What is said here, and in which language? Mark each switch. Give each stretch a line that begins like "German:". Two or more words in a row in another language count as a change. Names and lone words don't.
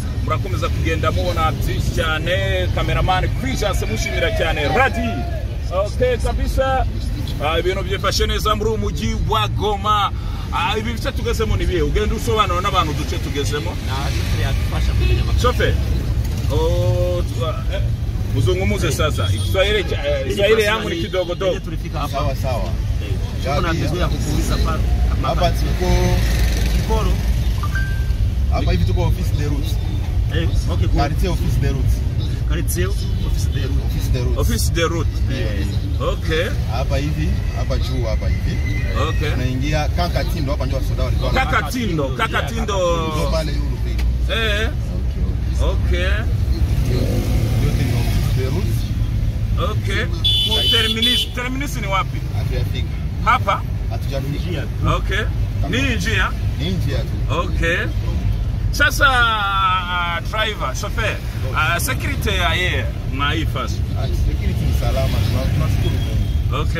Kinyarwanda: Murakomeza kugenda mubona byinshi cyane. Cameraman Presence mushimira cyane. Radi Okay kabisa. Ibintu byifashe neza muri umujyi wa Goma. Ibi bice tugezemo ni bihe ugenda usobanura n'abantu duce tugezemo.
Swahili: Shofe. Muzungumuze sasa. Kiswahili yangu ni kidogo dogo. Sawa sawa. Kuna vizuri ya kukuuliza hapa tuko Kiporo. Hapa hivi tuko office de route. Okay,
French: quartier office de route. Quartier office de route. Office de route. Office de route.
Swahili: Okay. Hapa hivi, hapa juu hapa hivi. Okay. Unaingia Kakatindo hapa ndio soda walikuwa. Kakatindo ndio pale yule. Okay. Yote ni office de route. Okay. Terminus ni wapi? Hatujafika. Hapa? Hatujafika. Okay. Ni njia? Ni njia tu. Okay. Sasa driver, chauffeur, security ya yeye maifas. Security ni salama, tunashukuru Mungu. Okay.